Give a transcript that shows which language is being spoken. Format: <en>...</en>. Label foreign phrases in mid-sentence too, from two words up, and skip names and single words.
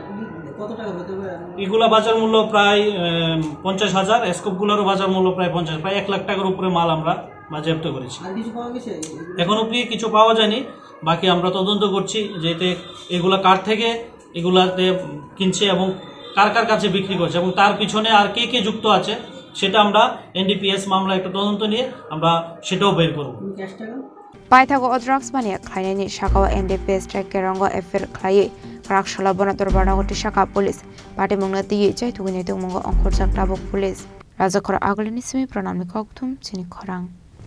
<bn>এগুলা বাজার মূল্য প্রায় 50,000 স্কোপগুলোরও বাজার মূল্য প্রায় 50 প্রায় 1 লাখ টাকার উপরে মাল আমরা বাজেয়াপ্ত করেছি এখন অবধি কিছু পাওয়া যায়নি বাকি আমরা তদন্ত করছি যেতে এগুলা কার থেকে এগুলাতে কিনছে এবং কার কার কাছে বিক্রি করছে এবং তার পিছনে আর কে কে যুক্ত আছে সেটা আমরা এনডিপিএস মামলা একটা তদন্ত নিয়ে আমরা সেটাও বের করব</bn> <trp>পাইথাগো drugs bania khlainani shakawa NDPS track kerongo affair khlai karak shala bonator banagoti shaka police party mungna tiye chai tugune tungmongo ongkhorjak tabok police rajakhora agolini simi pranamni kokthum chini khorang</trp>